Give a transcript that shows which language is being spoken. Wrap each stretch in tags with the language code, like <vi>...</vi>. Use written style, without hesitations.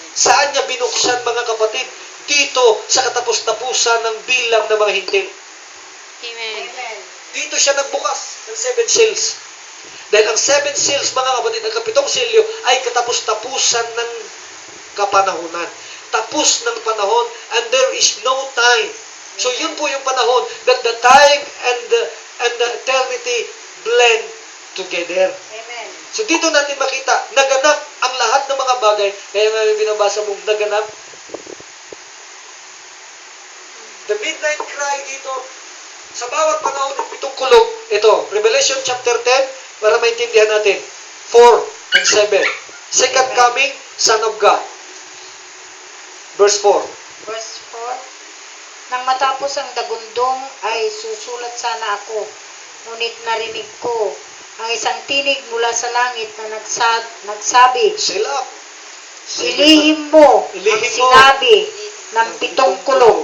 <tl>Saan niya binuksan, mga kapatid? Dito sa katapos-tapusan ng bilang ng mga hintil. Amen. Amen. Dito siya nagbukas ng 7 seals. Dahil ang 7 seals, mga kapatid, ang 7 selyo ay katapos-tapusan ng kapanahunan. Tapos ng panahon,</tl> <en>and there is no time.</en> <tl>So yun po yung panahon</tl> <en>that the time and the eternity blend together. Amen.</en> <tl>So dito natin makita, naganap ang lahat ng mga bagay. Kaya nga binabasa mong naganap.</tl> <en>The midnight cry</en> <tl>dito, sa bawat panahon ng 7 kulog, ito, Revelation chapter 10, para maintindihan natin, 4 and 7.</tl> <en>Second coming, Son of God. Verse 4. Verse 4.</en> <tl>Nang matapos ang dagundong ay susulat sana ako, ngunit narinig ko ang isang tinig mula sa langit na nagsabi, Sila. ilihim mo ang Ilihim mo. sinabi ng 7 kulog.</tl>